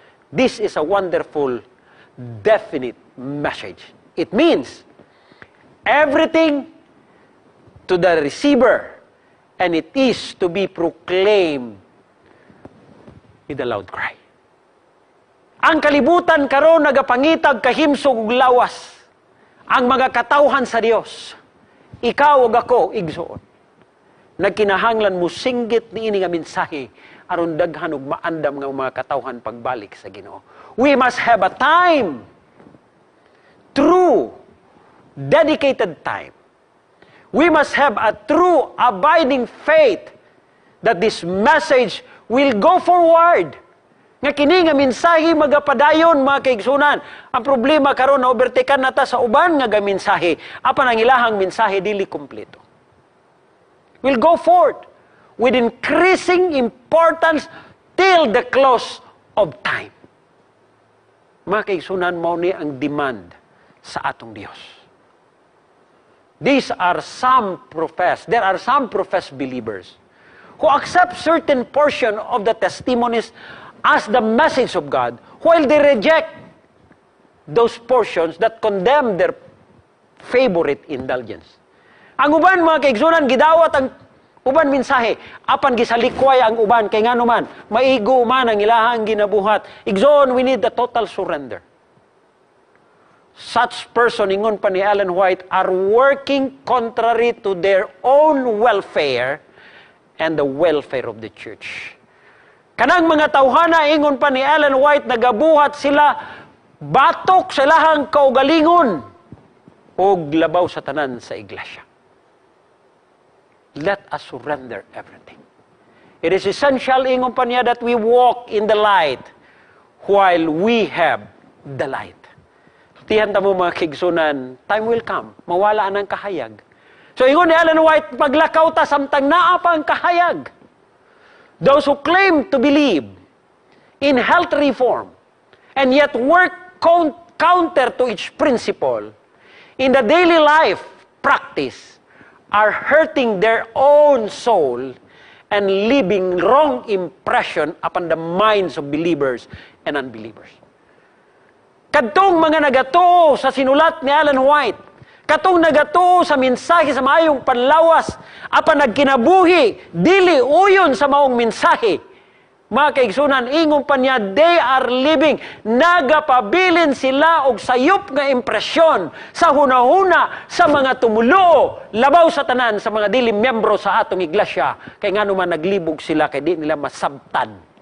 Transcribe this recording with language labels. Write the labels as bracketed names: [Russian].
[English] This is a wonderful, definite message. It means everything to the receiver, and it is to be proclaimed with a loud cry. [Cebuano] Ang kalibutan karon nagapangitag kahimsog ug lawas. Ang mga katawhan sa Dios, ikaw ug ako igsuon. Nagkinahanglan mo singgit niini nga mensahe aron daghan ug maandam nga mga katawhan pagbalik sa Ginoo. [English] We must have a time, true, dedicated time. We must have a true, abiding faith that this message will go forward. [Cebuano] Nga kini nga mensahe magapadayon mga kaigsunan. Ang problema karon na overtaken nata sa uban nga gaminsahe. Apan ang ilahang mensahe dili kumpleto. [English] Will go forth with increasing importance till the close of time. [Cebuano] Mga kaigsunan, mao ni ang demand sa atong Dios. [English] There are some professed believers who accept certain portion of the testimonies as the message of God, while they reject those portions that condemn their favorite indulgence. [Cebuano] Ang uban mga kaigsunan, gidawat ang uban mensahe, apan gisalikway ang uban, kay ngano man, maigo man ang ilahang ginabuhat. [English] Igsoon, we need the total surrender. Such person, [Cebuano] ingon pa ni Ellen White, [English] are working contrary to their own welfare and the welfare of the church. [Cebuano] Kanang mga tawhana, ingon pa ni Ellen White, nagabuhat sila batok sa ilahang kaugalingon o labaw sa tanan sa iglesia. [English] Let us surrender everything. It is essential, [Cebuano] ingon pa niya, [English] that we walk in the light while we have the light. [Cebuano] Tihan ta mo mga kaigsunan, [English] time will come, [Cebuano] mawala ang kahayag. So ingon ni Ellen White, paglakaw ta samtang naa pa ang kahayag. [English] Those who claim to believe in health reform and yet work counter to each principle in the daily life practice are hurting their own soul and leaving wrong impression upon the minds of believers and unbelievers. [Cebuano] Kadtong mga nagatuo sa sinulat ni Ellen White, katong nagatuo sa mensahe sa maayong panlawas, apan nagkinabuhi, dili uyon sa maong mensahe. Mga kaigsunan, ingon pa niya, [English] they are living, [Cebuano] nagapabilin sila og sayop nga impresyon sa hunahuna sa mga tumulo, labaw sa tanan sa mga dili miyembro sa atong iglesia, kay ngano man naglibog sila, kay di nila masabtan.